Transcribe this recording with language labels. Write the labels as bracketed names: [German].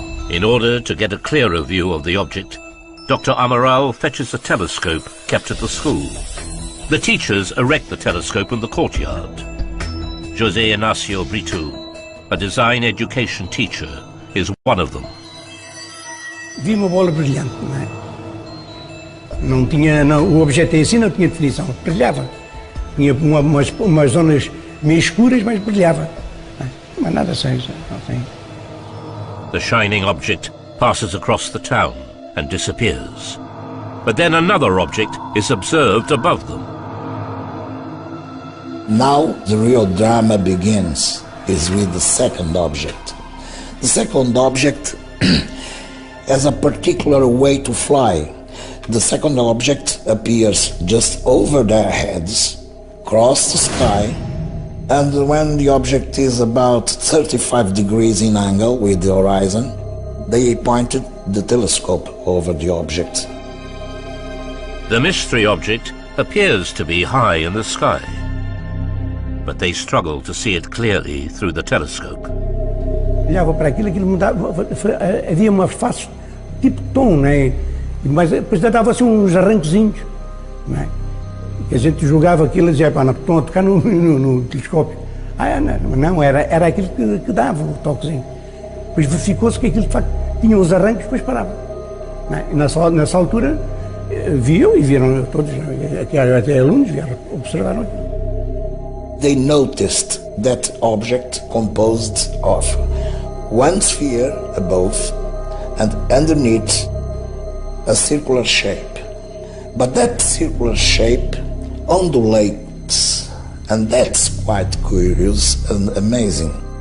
[English] In order to get a clearer view of the object, Dr. Amaral fetches a telescope kept at the school. The teachers erect the telescope in the courtyard. José Inácio Brito, a design education teacher, is one of them. [Portuguese] Vi uma bola brilhante, não é? Não tinha, o objeto em si não tinha definição, brilhava. Tinha umas zonas meio escuras, mas brilhava. Mas nada seja, não tem. [English] The shining object passes across the town and disappears. But then another object is observed above them. Now the real drama begins, is with the second object. The second object has a particular way to fly. The second object appears just over their heads, across the sky, and when the object is about 35 degrees in angle with the horizon, they pointed the telescope over the object. The mystery object appears to be high in the sky, but they struggle to see it clearly through the telescope. [Portuguese] Olhava para aquilo mudava, havia uma face tipo tom, não é? Mas depois dava-se uns arranquezinhos, não é? E a gente jogava aquilo e dizia, pá, não, estão a tocar no telescópio. Não, era aquilo que dava o toquezinho. Depois verificou-se que aquilo de facto tinha uns arranques, depois parava. Não é? E nessa altura viam e viram todos, até alunos observaram aquilo. [English] They noticed that object composed of one sphere above and underneath a circular shape. But that circular shape undulates, and that's quite curious and amazing.